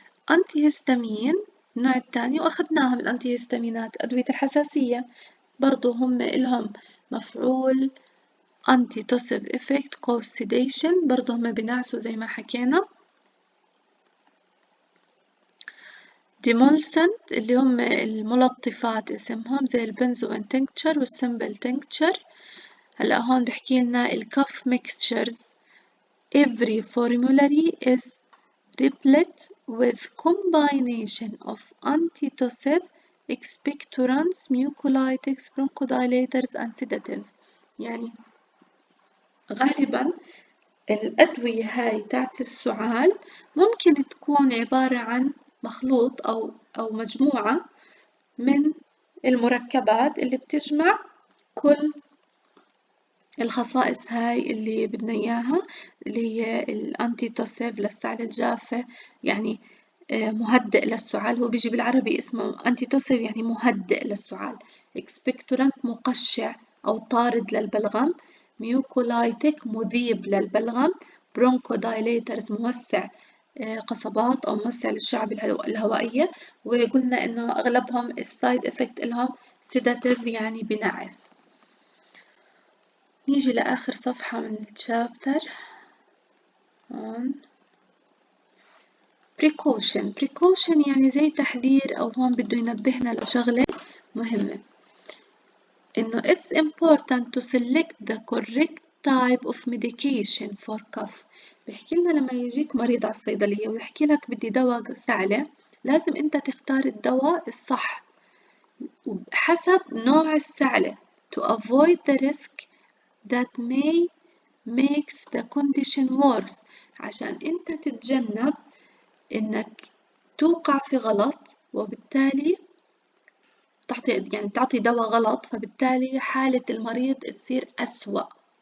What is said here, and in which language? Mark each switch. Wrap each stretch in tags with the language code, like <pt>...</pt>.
<ar>أنتيهستامين النوع الثاني وأخذناها من الأنتيهستامينات أدوية الحساسية، برضو هم إلهم مفعول</ar> <en>antitussive effect cause sedation،</en> <ar>برضو هم بنعسوا زي ما حكينا. demulcent اللي هم الملطفات اسمهم زي البنزوين تنكتشر والسمبل تنكتشر. هلا هون بحكي لنا الكف</ar> <en>mixtures every formulary is replete with combination of antitussive, expectorants, mucolytics, bronchodilators and sedative.</en> <ar>يعني غالبا الأدوية هاي تاعت السعال ممكن تكون عبارة عن مخلوط أو مجموعة من المركبات اللي بتجمع كل الخصائص هاي اللي بدنا إياها، اللي هي الأنتيتوسيف للسعال الجافة، يعني مهدئ للسعال، هو بيجي بالعربي اسمه أنتيتوسيف يعني مهدئ للسعال، إكسبكتورانت مقشع أو طارد للبلغم، ميوكولايتيك مذيب للبلغم، برونكودايليترز موسع قصبات أو موسع للشعب الهوائية، وقلنا إنه أغلبهم السايد إفكت إلهم سيداتيف يعني بنعس. نيجي لآخر صفحة من الشابتر هون.</ar> <en>precaution</en> <ar>يعني زي تحذير أو هون بده ينبهنا لشغلة مهمة، إنه</ar> <en>it's important to select the correct type of medication for cough.</en> <ar>بيحكي لنا لما يجيك مريض على الصيدلية ويحكي لك بدي دواء سعلة، لازم أنت تختار الدواء الصح حسب نوع السعلة</ar> <en>to avoid the risk that may makes the condition worse،</en> <ar>عشان أنت تتجنب إنك توقع في غلط وبالتالي تعطي دواء غلط، فبالتالي حالة المريض تصير أسوأ.</ar>